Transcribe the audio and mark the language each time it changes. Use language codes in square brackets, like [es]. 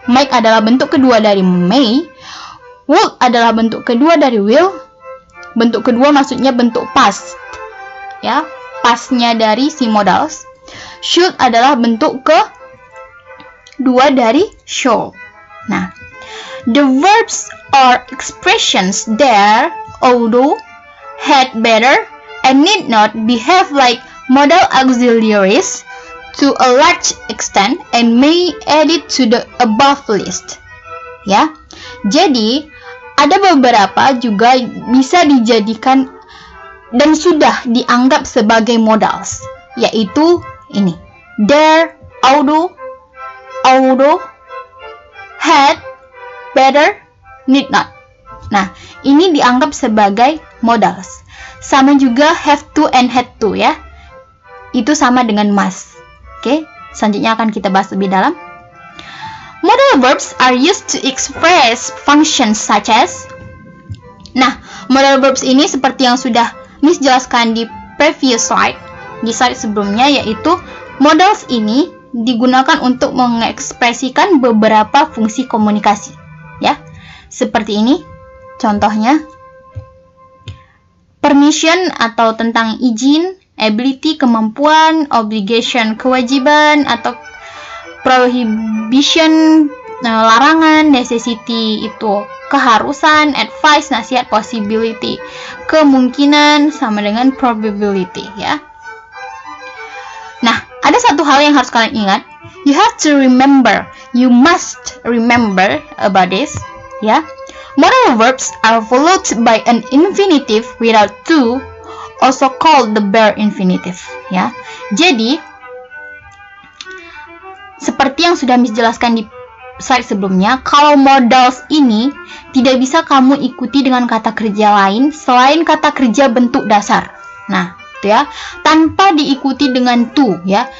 [id] Might adalah bentuk kedua dari may. Would adalah bentuk kedua dari will. Bentuk kedua maksudnya bentuk past. Ya, pastnya dari si modals. Should adalah bentuk kedua dari shall. [en] Nah, the verbs or expressions there, although, had better, and need not behave like modal auxiliaries to a large extent and may add it to the above list. [id] Ya, jadi ada beberapa juga bisa dijadikan dan sudah dianggap sebagai modals, yaitu ini, there, although, had, better, need not. Nah, ini dianggap sebagai modals. Sama juga have to and had to ya. Itu sama dengan must. Oke, selanjutnya akan kita bahas lebih dalam. [en] Modal verbs are used to express functions such as. [id] Nah, modal verbs ini seperti yang sudah Miss jelaskan di [en] previous slide, [id] di slide sebelumnya, yaitu modals ini digunakan untuk mengekspresikan beberapa fungsi komunikasi ya. Seperti ini contohnya, permission atau tentang izin, ability kemampuan, obligation kewajiban, atau prohibition larangan, necessity itu keharusan, advice nasihat, possibility kemungkinan, sama dengan probability ya. Nah, ada satu hal yang harus kalian ingat. [en] You must remember about this ya. Modal verbs are followed by an infinitive without to, also called the bare infinitive ya. [id] Jadi seperti yang sudah Miss jelaskan di slide sebelumnya, kalau modals ini tidak bisa kamu ikuti dengan kata kerja lain selain kata kerja bentuk dasar. Nah, itu ya, tanpa diikuti dengan to ya.